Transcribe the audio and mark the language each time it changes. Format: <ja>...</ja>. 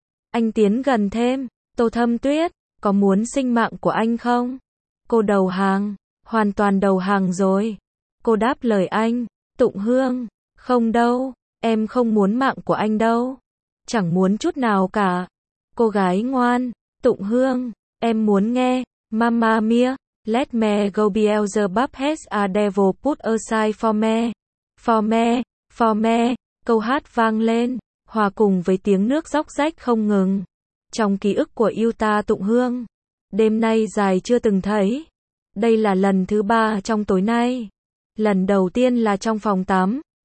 <vi>Anh tiến gần thêm. Tô Thâm Tuyết, có muốn sinh mạng của anh không? Cô đầu hàng, hoàn toàn đầu hàng rồi. Cô đáp lời anh, tụng hương. Không đâu, em không muốn mạng của anh đâu. Chẳng muốn chút nào cả. Cô gái ngoan, tụng hương. Em muốn nghe,</vi> <en>mamma mia, let me go Beelzebub has a devil put aside for me. For me, for me,</en> <vi>câu hát vang lên, hòa cùng với tiếng nước róc rách không ngừng. Trong ký ức của Yuta tụng hương, đêm nay dài chưa từng thấy. Đây là lần thứ ba trong tối nay. Lần đầu tiên là trong phòng tắm.</vi>